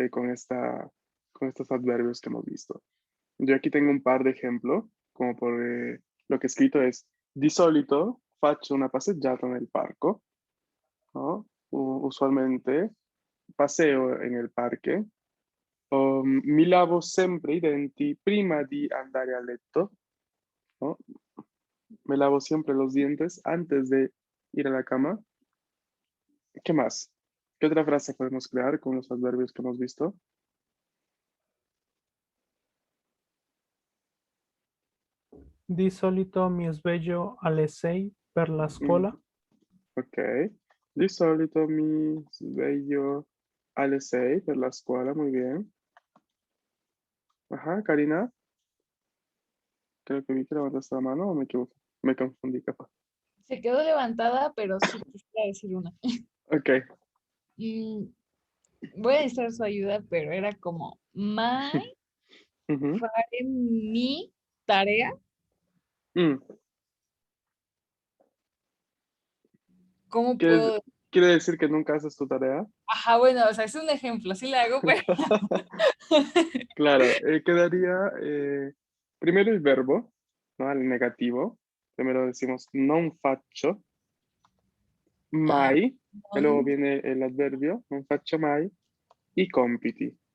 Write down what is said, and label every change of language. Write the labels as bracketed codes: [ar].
[es] Con estos adverbios que hemos visto. Yo aquí tengo un par de ejemplos, como por lo que he escrito es: [it] di solito faccio una passeggiata nel parco, [es] ¿no? Usualmente paseo en el parque. [it] O, mi lavo sempre i denti prima di andare a letto, ¿no? [es] Me lavo siempre los dientes antes de ir a la cama. ¿Qué más? ¿Qué otra frase podemos crear con los adverbios que hemos visto? [it] Di solito mi sveglio alle 6 per la scuola. Ok. Di solito mi sveglio alle 6 per la scuola, [es] muy bien. Ajá, Karina, creo que vi que levantaste la mano o me equivoqué. Me confundí, capaz. Se quedó levantada, pero sí quisiera decir una. Ok. Mm, Voy a necesitar su ayuda, pero era como, mai Ujú. fare mi tarea. Mm. ¿Cómo ¿Quiere, puedo? quiere decir que nunca haces tu tarea? Ajá, bueno, o sea, es un ejemplo, sí la hago, pero Claro, quedaría primero el verbo, ¿no? El negativo. [it] Primero decimos non faccio ah, mai, [es] y luego no. viene el adverbio, [it] non faccio mai, [es] y compiti.